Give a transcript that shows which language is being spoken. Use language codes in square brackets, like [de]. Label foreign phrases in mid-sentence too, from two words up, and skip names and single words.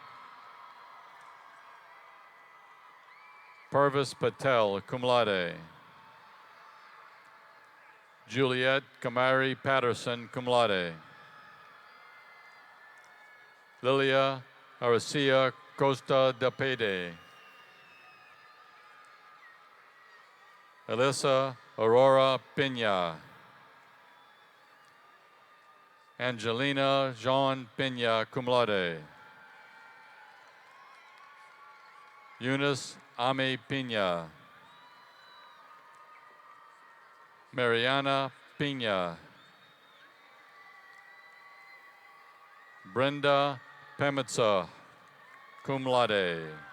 [la] Purvis Patel, cum laude. Juliet Kamari Patterson, cum laude. Lilia Aracia Costa de Pede. Alyssa Aurora Pena. Angelina Jean Pena, cum laude. Eunice Ame Pena. Mariana Pena. Brenda Pemitza, cum laude.